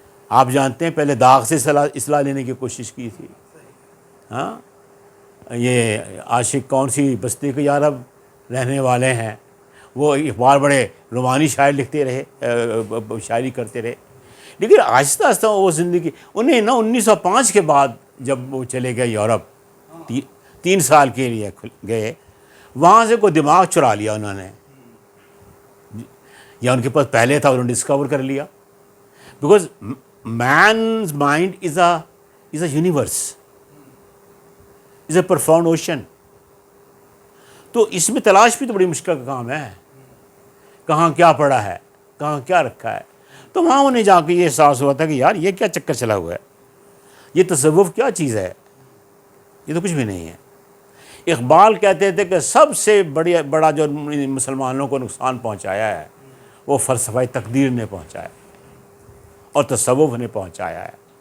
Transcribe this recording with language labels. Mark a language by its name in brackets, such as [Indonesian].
[Urdu] آپ جانتے ہیں پہلے داغ سے اصلاح لینے کی کوشش کی تھی. ہاں یہ عاشق کون سی بستی کے یارب رہنے والے ہیں, وہ اقبال بڑے رومانی شاعر لکھتے رہے, شاعری کرتے رہے. لیکن آہستہ آہستہ وہ زندگی انہیں نا 1905 کے بعد جب وہ چلے گئے یورپ, 3 سال کے لیے گئے, وہاں سے کوئی دماغ چرا لیا انہوں نے, یا ان کے پاس پہلے تھا, انہوں نے ڈسکور کر لیا. [English] Because man's mind is a universe, is a profound ocean. [Urdu] تو اس میں تلاش بھی تو بڑی مشکل کا کام ہے, کہاں کیا پڑا ہے, کہاں کیا رکھا ہے. تو وہاں انہیں جا کے یہ احساس ہوا تھا کہ یار یہ کیا چکر چلا ہوا ہے, یہ تصوف کیا چیز ہے, یہ تو کچھ بھی نہیں ہے. اقبال کہتے تھے کہ سب سے بڑا جو مسلمانوں کو نقصان پہنچایا ہے وہ فلسفہ تقدیر نے پہنچایا اور تصوف نے پہنچایا ہے.